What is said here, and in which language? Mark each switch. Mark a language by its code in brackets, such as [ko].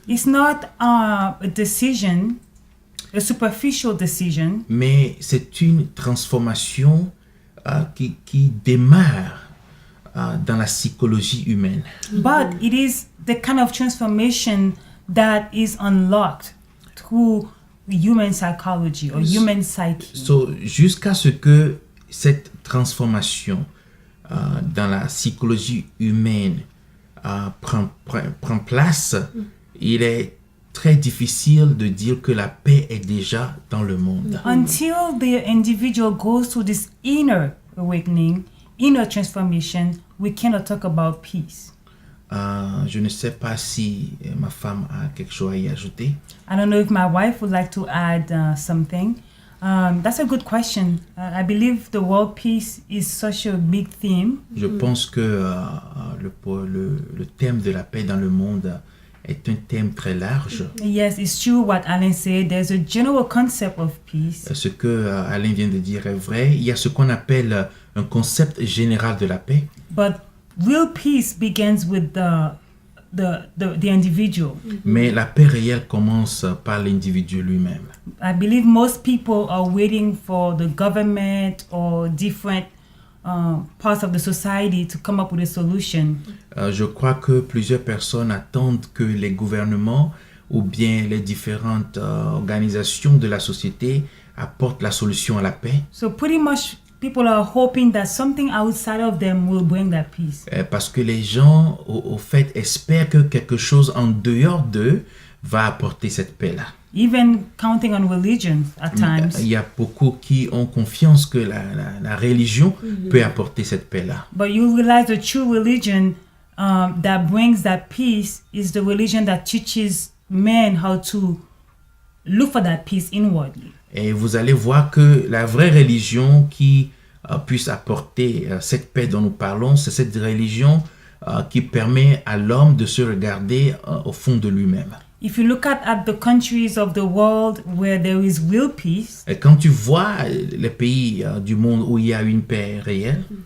[en] It's not a decision, a superficial decision, [fr] mais c'est une transformation qui démarre dans la psychologie humaine. [en] but it is the kind of transformation that is unlocked through human psychology or human psyche. So, [fr] jusqu'à ce que cette transformation dans la psychologie humaine prend place, il est très difficile de dire que la paix est déjà dans le monde. [en] Until the individual goes through this inner awakening, inner transformation, we cannot talk about peace. [fr] Je ne sais pas si ma femme a quelque chose à y ajouter. [en] I don't know if my wife would like to add something. That's a good question. I believe the world peace is such a big theme. [fr] Je pense que le thème de la paix dans le monde est un thème très large. [en] Yes, it's true what Alain said. There's a general concept of peace. [fr] Ce que Alain vient de dire est vrai. Il y a ce qu'on appelle un concept général de la paix. [en] But real peace begins with the individual. [fr] Mais la paix réelle commence par l'individu lui-même. [en] I believe most people are waiting for the government or different parts of the society to come up with a solution. [fr] Je crois que plusieurs personnes attendent que les gouvernements ou bien les différentes organisations de la société apportent la solution à la paix. [en] So pretty much people are hoping that something outside of them will bring that peace. [fr] Parce que les gens, au fait, espèrent que quelque chose en dehors d'eux va apporter cette paix-là. [en] Even counting on religion at times. [fr] Il y a beaucoup qui ont confiance que la religion peut apporter cette paix-là. [en] But you realize the true religion that brings that peace is the religion that teaches men how to look for that peace inwardly. [fr] Et vous allez voir que la vraie religion qui puisse apporter cette paix dont nous parlons, c'est cette religion qui permet à l'homme de se regarder au fond de lui-même. [en] If you look at the countries of the world where there is real peace, [fr] Et quand tu vois les pays du monde où il y a une paix réelle,